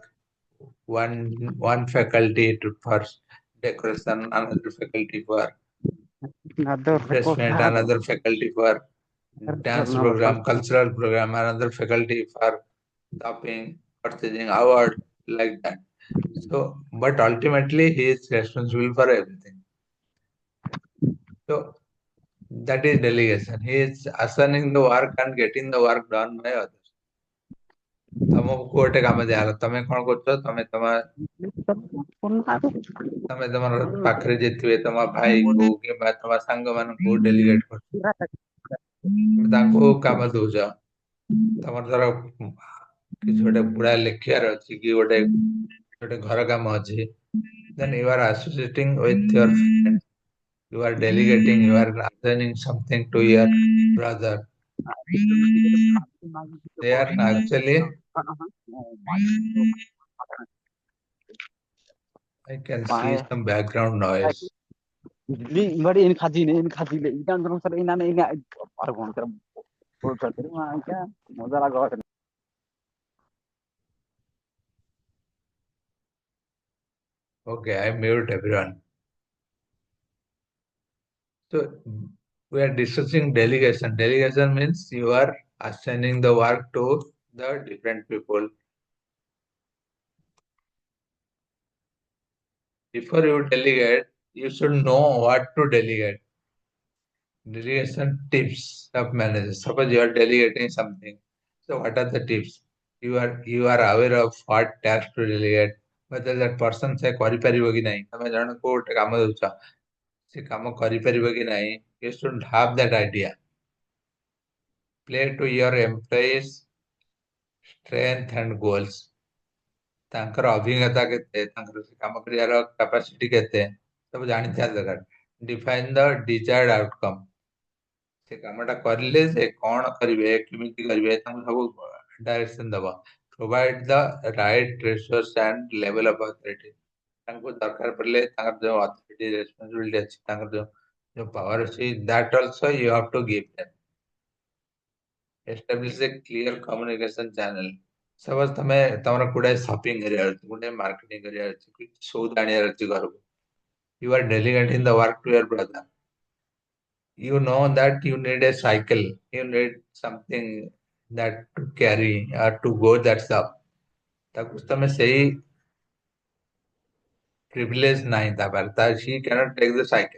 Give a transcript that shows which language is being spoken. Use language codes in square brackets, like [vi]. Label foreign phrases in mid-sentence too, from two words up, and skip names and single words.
[en] One faculty to for decoration, another faculty for refreshment, another faculty for dance program, cultural program, another faculty for shopping, purchasing, award, like that. So, but ultimately he is responsible for everything. So that is delegation. He is assigning the work and getting the work done by others. [or] ତମକୁ ଗୋଟେ କାମ ଦିଆଗଲା, ତମେ କଣ କରୁଛ? ତମେ ତମର ପାଖରେ ଯିଏ ଥିବେ, ତମ ଭାଇ କୁ କିମ୍ବା ତମ ସାଙ୍ଗ ମାନଙ୍କୁ ଡେଲିଗେଟ କରୁଛ. ତମେ ତାଙ୍କୁ କାମ ଦଉଛ, ତମର ଧର କିଛି ଗୋଟେ ବୁଢା ଲେଖିବାର ଅଛି କି ଗୋଟେ ଗୋଟେ ଘର କାମ ଅଛି, [en] then you are associating with your friend, you are delegating, you are assigning something to your brother. They are actually, I can see Mae some background noise. li ngari in khaji le idan dong sar ina ne ina ar gon kar bol kar ma kya moza laga Okay, I mute everyone. So we are discussing delegation. Delegation means you are assigning the work to the different people. Before you delegate, you should know what to delegate. Delegation tips of managers. Suppose you are delegating something. So what are the tips? You are aware of what tasks to delegate. Whether that person [or] ସେ କରିପାରିବ କି ନାହିଁ, ତମେ ଜଣକୁ ଗୋଟେ କାମ ଦଉଛ, ସେ କାମ କରିପାରିବ କି ନାହିଁ, [en] you should have that idea. Play to your employees' strength and goals. [or] ତାଙ୍କର ଅଭିଜ୍ଞତା କେତେ, ତାଙ୍କର ସେ କାମ କରିବାର କାପାସିଟି କେତେ, ସବୁ ଜାଣିଥିବା ଦରକାର। [en] Define the desired outcome. [or] ସେ କାମଟା କରିଲେ ସେ କଣ କରିବେ, କେମିତି କରିବେ, ତାଙ୍କୁ ସବୁ ଡାଇରେକ୍ସନ ଦବ। [en] Provide the right resource and level of authority. [or] ତାଙ୍କୁ ଦରକାର ପଡ଼ିଲେ ତାଙ୍କର ଯୋଉ [en] authority responsibility [or] ଅଛି, ତାଙ୍କର ଯୋଉ power ଅଛି, [en] that also you have to give them. Establish a clear communication channel. [or] Suppose ତମେ ତମର ଗୁଡାଏ ସପିଂ କରିବାର ଅଛି, ଗୁଡାଏ ମାର୍କେଟିଂ କରିବାର ଅଛି, କିଛି ସଉଦା ଆଣିବାର ଅଛି ଘରକୁ, [en] you are delegating the work to your brother. You know that you need a cycle, you need something that to carry or to go that shop. [or] ତାକୁ ତମେ ସେଇ privilege ନାହିଁ ତା ପାଖରେ, [en] he cannot take the cycle.